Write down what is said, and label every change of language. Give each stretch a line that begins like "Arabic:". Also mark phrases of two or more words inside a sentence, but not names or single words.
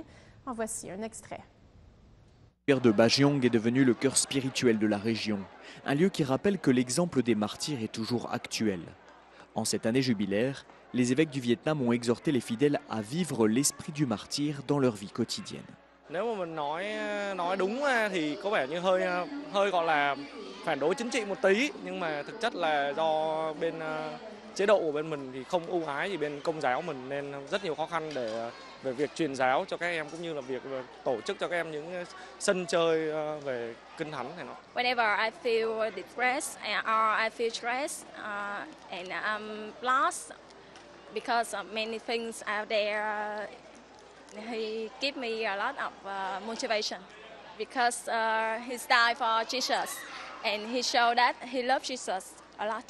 French: En voici un extrait. Le cimetière de Bagiong est devenu le cœur spirituel de la région, un lieu qui rappelle que l'exemple des martyrs est toujours actuel. En cette année jubilaire, les évêques du Vietnam ont exhorté les fidèles à vivre l'esprit du martyr dans leur vie quotidienne.
Vietnamese: Nếu mà mình nói đúng thì có vẻ như hơi gọi là phản đối chính trị một tí, nhưng mà thực chất là do bên chế độ của bên mình thì không ưu ái gì bên Công giáo mình nên rất nhiều khó khăn về việc truyền giáo cho các em cũng như là việc tổ chức cho các em những sân chơi về kinh thánh này.
English: Whenever I feel depressed or I feel stressed and I'm lost because of many things out there, he give me a lot of motivation because he died for Jesus and he showed that he loved Jesus a lot.